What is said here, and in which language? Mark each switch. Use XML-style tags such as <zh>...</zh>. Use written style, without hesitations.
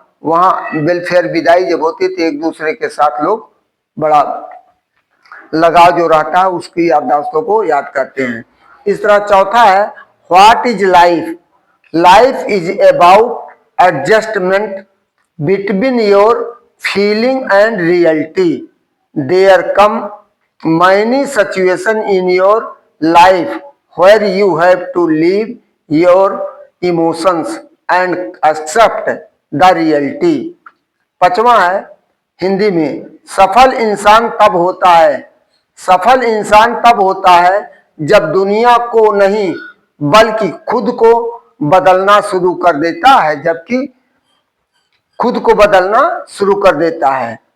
<hi>वहां वेलफेयर विदाई जब होती थी, एक दूसरे के साथ लोग बड़ा लगाव जो रहता है उसकी याददाश्तों को याद करते हैं। इस तरह चौथा है,</hi> <en>What is life, life is about adjustment between your feeling and reality. There come many situation in your life where you have to leave your emotions and accept the reality।</en> <hi>पांचवा है हिंदी में, सफल इंसान तब होता है, सफल इंसान तब होता है जब दुनिया को नहीं बल्कि खुद को बदलना शुरू कर देता है, जबकि खुद को बदलना शुरू कर देता है।</hi>